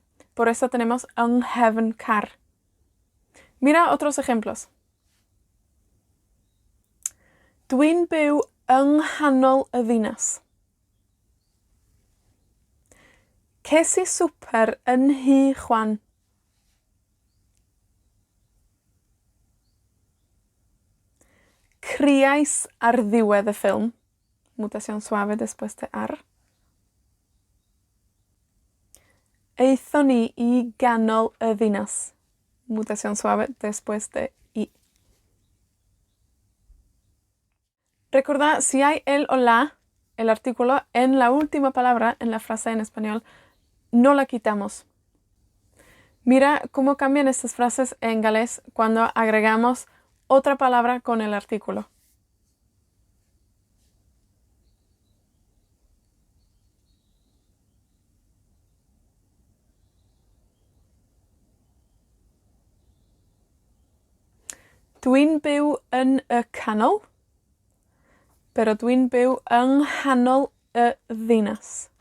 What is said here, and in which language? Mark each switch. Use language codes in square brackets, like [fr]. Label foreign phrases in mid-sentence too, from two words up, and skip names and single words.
[es] Por eso tenemos [cy] yn nghefn car. [es] Mira otros ejemplos. [cy] Dwi'n byw yng nghanol y ddinas. Ces i swper yn Nhŷ Chwan. Criais ar ddiwedd y ffilm. [es] Mutación suave después de ar. [cy] Aethon ni I ganol y ddinas. [es] Mutación suave después de I. Recuerda, si hay el o la, el artículo, en la última palabra en la frase en español, no la quitamos. Mira cómo cambian estas frases en galés cuando agregamos otra palabra con el artículo. [cy] Dwi'n byw yn y canol, pero dwi'n byw yng nghanol y ddinas.